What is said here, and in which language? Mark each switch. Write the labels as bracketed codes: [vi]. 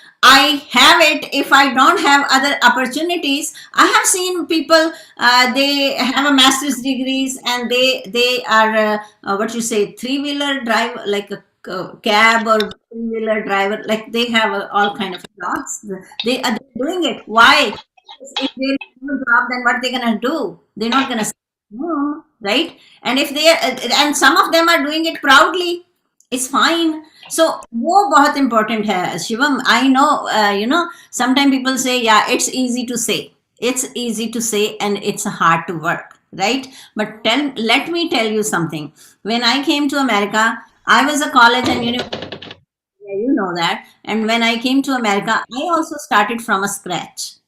[en] I have it. If I don't have other opportunities, I have seen people, they have a master's degrees, and they are what you say, three-wheeler drive, like a cab or three-wheeler driver, like they have all kind of jobs. They are doing it. Why? If they do a job, then what they gonna do? They're not gonna stay home, right? And if they and some of them are doing it proudly, it's fine. [hi] So वो बहुत important है Shivam. [en] I know, sometimes people say, yeah, it's easy to say, and it's hard to work, right? But let me tell you something. When I came to America, I was a college and university. Yeah, you know that. And when I came to America, I also started from a scratch.